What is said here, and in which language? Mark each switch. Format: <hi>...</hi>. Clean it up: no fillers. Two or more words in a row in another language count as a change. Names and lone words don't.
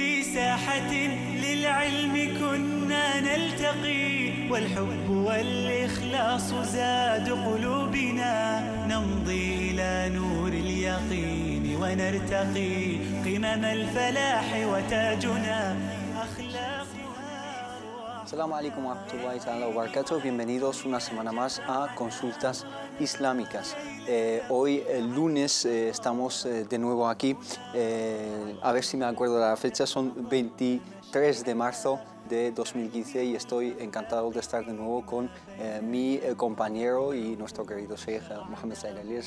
<ar>ساحة للعلم كنا نلتقي والحب والإخلاص زاد قلوبنا نمضي إلى نور اليقين ونرتقي قمم الفلاح وتاجنا أخلاقها. السلام عليكم ورحمة الله تعالى وبركاته.</ar> <es>Bienvenidos una semana más a Consultas Islámicas. Hoy, el lunes, estamos de nuevo aquí. A ver si me acuerdo de la fecha, son 23 de marzo de 2015 y estoy encantado de estar de nuevo con mi compañero y nuestro querido Sheikh Mohammed Said Alias.</es>